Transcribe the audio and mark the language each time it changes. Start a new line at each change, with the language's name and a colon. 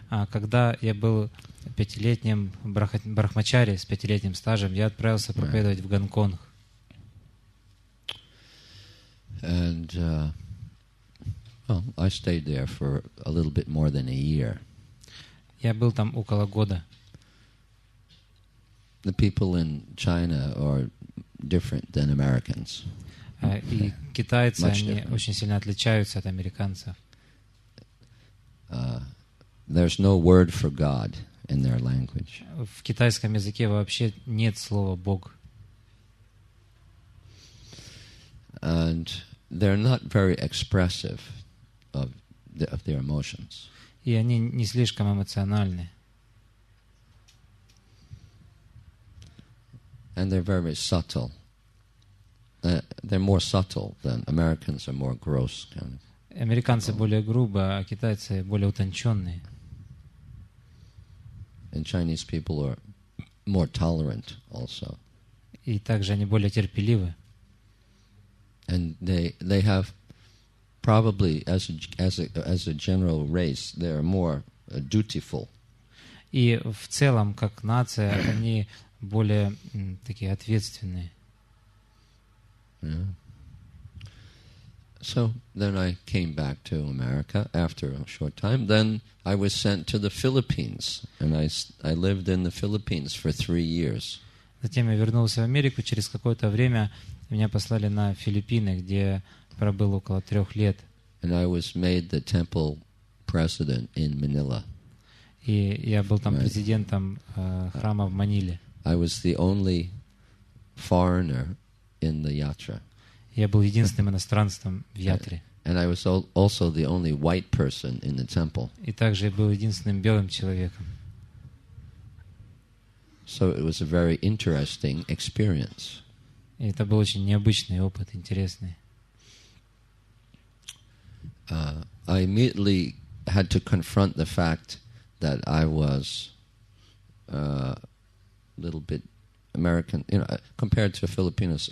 Russian: Когда я был 5-летним брахмачари с 5-летним стажем, я отправился проповедовать в Гонконг.
English: And I stayed there for a little bit more than a year.
Russian: Я был там около года.
English: The people in China are different than Americans.
Russian: И китайцы, они очень сильно отличаются от американцев.
English: There's no word for God in their language.
Russian: В китайском языке вообще нет слова «Бог».
English: And they're not very expressive of their emotions.
Russian: И они не слишком эмоциональны.
English: And they're very subtle. They're more subtle than Americans are more gross. Kind of.
Russian: Американцы более грубо, а китайцы более утонченные.
English: And Chinese people are more tolerant also.
Russian: И также они более терпеливы.
English: And they have probably as a general race, they're more dutiful.
Russian: И в целом, как нация, они более такие ответственные.
English: Yeah. So then I came back to America after a short time. Then I was sent to the Philippines, and I lived in the Philippines for 3 years.
Russian: Затем я вернулся в Америку. Через какое-то время меня послали на Филиппины, где я пробыл около 3 лет.
English: And I was made the temple president in Manila.
Russian: И я был там президентом храма в Маниле.
English: I was the only foreigner in the yatra.
Russian: Я был единственным иностранцем в ятре.
English: And I was also the only white person in the temple.
Russian: И также я был единственным белым человеком.
English: So it was a very interesting experience.
Russian: И это был очень необычный опыт, интересный.
English: I immediately had to confront the fact that I was a little bit American, compared to Filipinos.